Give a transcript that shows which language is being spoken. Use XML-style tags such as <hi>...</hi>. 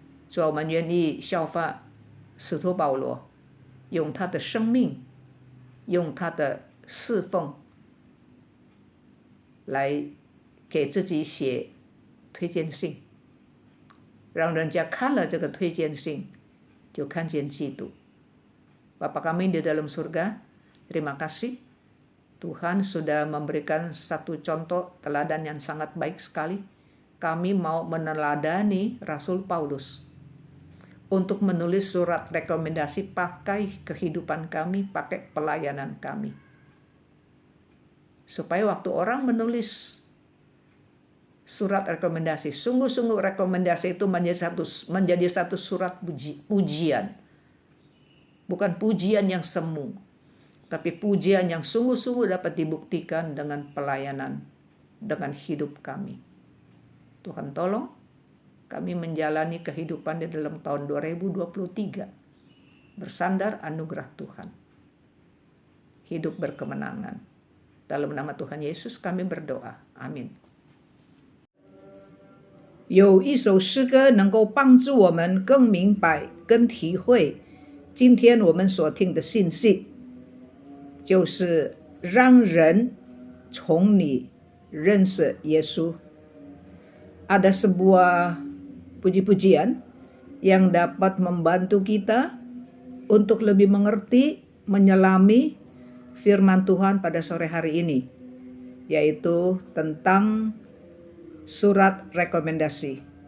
<zh>主啊，我们愿意效法使徒保罗，用他的生命，用他的侍奉，来给自己写推荐信，让人家看了这个推荐信，就看见基督。</zh> <id>Bapa kami di dalam surga, terima kasih Tuhan sudah memberikan satu contoh teladan yang sangat baik sekali. Kami mau meneladani Rasul Paulus untuk menulis surat rekomendasi pakai kehidupan kami, pakai pelayanan kami. Supaya waktu orang menulis surat rekomendasi, sungguh-sungguh rekomendasi itu menjadi satu surat pujian. Bukan pujian yang semu, tapi pujian yang sungguh-sungguh dapat dibuktikan dengan pelayanan, dengan hidup kami. Tuhan tolong kami menjalani kehidupan di dalam tahun 2023 bersandar anugerah Tuhan. Hidup berkemenangan. Dalam nama Tuhan Yesus kami berdoa. Amin.</id> <zh>有一首诗歌能够帮助我们更明白、更体会今天我们所听的信息，就是让人从你认识耶稣。</zh> <id>Ada sebuah puji-pujian yang dapat membantu kita untuk lebih mengerti, menyelami firman Tuhan pada sore hari ini, yaitu tentang surat rekomendasi.</id>